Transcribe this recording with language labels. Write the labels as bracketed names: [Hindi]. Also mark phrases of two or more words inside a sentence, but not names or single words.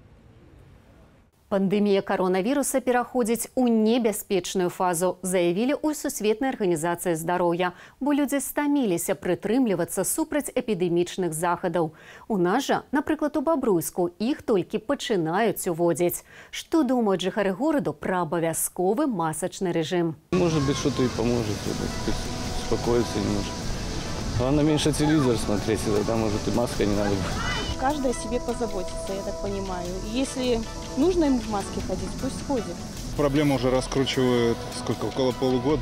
[Belarusian] Пандемія коронавіруса пераходзіць у небяспечную фазу, заявілі ў Сусветнай арганізацыі здароўя, бо людзі стаміліся прытрымлівацца супраць эпідэмічных захадаў. У нас жа, напрыклад, у Бабруйску, іх толькі пачынаюць уводзіць. Што думаюць жыхары гораду пра абавязковы масачны рэжым? [Russian] Может быть, что-то и поможет, успокоиться немножко. Главное, меньше телевизор смотреть, и тогда, может, и маска не надо будет. Каждый о себе позаботится, я так понимаю. Если нужно им в маске ходить, пусть ходит. Проблему уже раскручивают около полугода.